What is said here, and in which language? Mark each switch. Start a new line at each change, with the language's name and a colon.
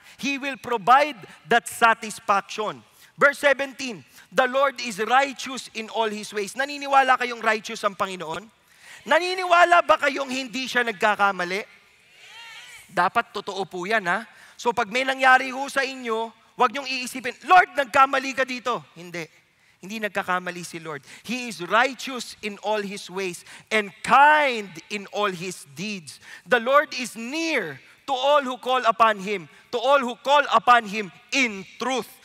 English: He will provide that satisfaction. Verse 17, the Lord is righteous in all His ways.
Filipino: Naniniwala kayong righteous ang Panginoon? Naniniwala ba kayong hindi siya nagkakamali? Dapat totoo po yan, ha? So pag may nangyari ho sa inyo, huwag niyong iisipin, Lord, nagkamali ka dito. Hindi. Hindi nagkakamali si Lord.
English: He is righteous in all His ways and kind in all His deeds. The Lord is near to all who call upon Him, to all who call upon Him in truth.